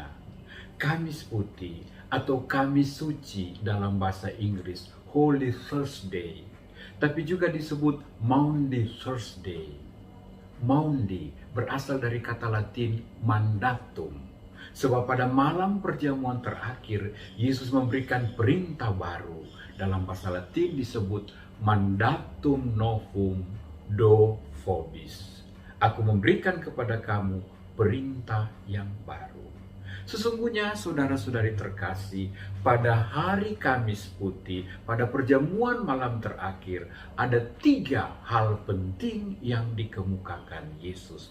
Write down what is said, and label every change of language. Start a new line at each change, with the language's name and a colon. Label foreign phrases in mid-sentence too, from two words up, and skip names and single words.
Indonesian: Kamis Putih atau Kamis Suci dalam bahasa Inggris,
English: Holy Thursday,
Indonesian: tapi juga disebut Maundy Thursday. Maundy berasal dari kata Latin mandatum. Sebab pada malam perjamuan terakhir, Yesus memberikan perintah baru. Dalam bahasa Latin disebut
Latin: mandatum novum do vobis.
Indonesian: Aku memberikan kepada kamu perintah yang baru. Sesungguhnya saudara-saudari terkasih, pada hari Kamis Putih, pada perjamuan malam terakhir, ada 3 hal penting yang dikemukakan Yesus.